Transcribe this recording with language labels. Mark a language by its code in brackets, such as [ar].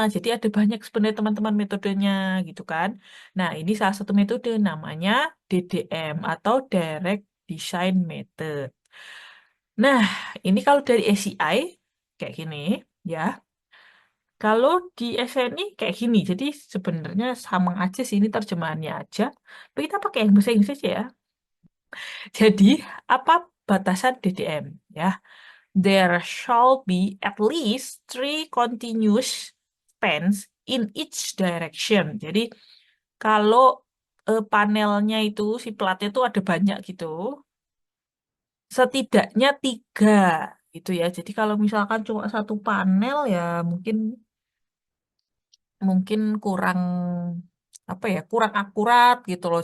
[id] Jadi ada banyak sebenarnya teman-teman metodenya gitu kan. Nah, ini salah satu metode namanya DDM atau Direct Design Method. Nah, ini kalau dari ACI kayak gini ya. Kalau di SNI kayak gini. Jadi sebenarnya sama aja sih ini terjemahannya aja. Tapi kita pakai yang bahasa Inggris aja ya. Jadi, apa batasan DDM ya? [en] There shall be at least three continuous spans in each direction. [id] Jadi kalau panelnya itu si platnya itu ada banyak gitu, setidaknya tiga gitu ya. Jadi kalau misalkan cuma satu panel ya mungkin mungkin kurang apa ya kurang akurat gitu loh.